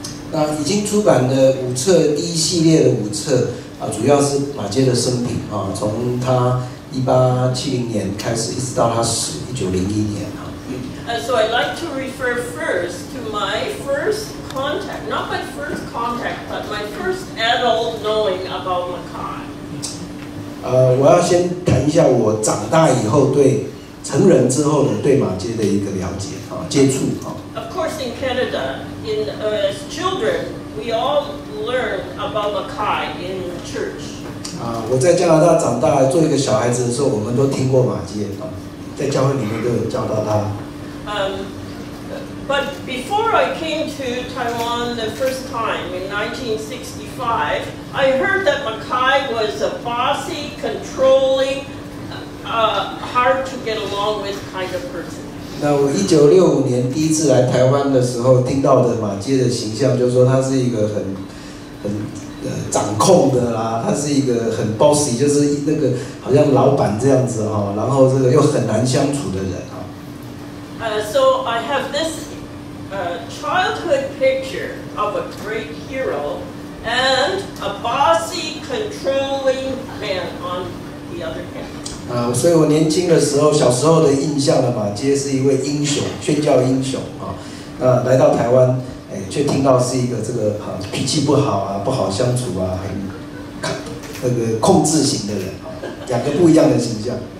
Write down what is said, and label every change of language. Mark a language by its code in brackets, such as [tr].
[zh] 那已经出版的5册，第一系列的5册主要是马街的生平从他1870年开始，一直到他死1901年 [en] So I'd like to refer first to my first contact, not my first contact, but my first adult knowing about Mackay. [zh] 我要先谈一下我长大以后对成人之后的对马街的一个了解接触 [en] Of course, in Canada, as children, we all learn about Mackay in church. [zh] 我在加拿大长大，做一个小孩子的时候，我们都听过马街在教会里面都有教到他。 [en] But before I came to Taiwan the first time in 1965, I heard that Mackay was a bossy, controlling, hard to get along with kind of person. [zh] 那我1965年第一次来台湾的时候，听到的马街的形象，就是说他是一个很掌控的啦，他是一个很 bossy， 就是那个好像老板这样子然后这个又很难相处的人 [en] So I have this childhood picture of a great hero and a bossy, controlling man on the other hand. [zh] 所以我年轻的时候，小时候的印象的马街是一位英雄，宣教英雄那来到台湾，却听到是一个这个脾气不好不好相处很那个控制型的人两个不一样的形象。